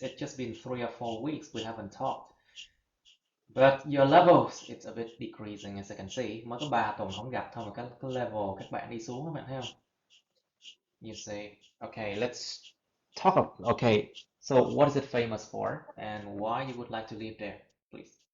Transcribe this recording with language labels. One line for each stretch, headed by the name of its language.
English: It's just been 3 or 4 weeks we haven't talked. But your levels, it's a bit decreasing as I can see.
Vietnamese: Mới có 3 tuần không gặp thôi mà cái level các bạn đi xuống các bạn thấy không?
English: You say, okay, let's talk okay, so what is it famous for and why you would like to live there, please?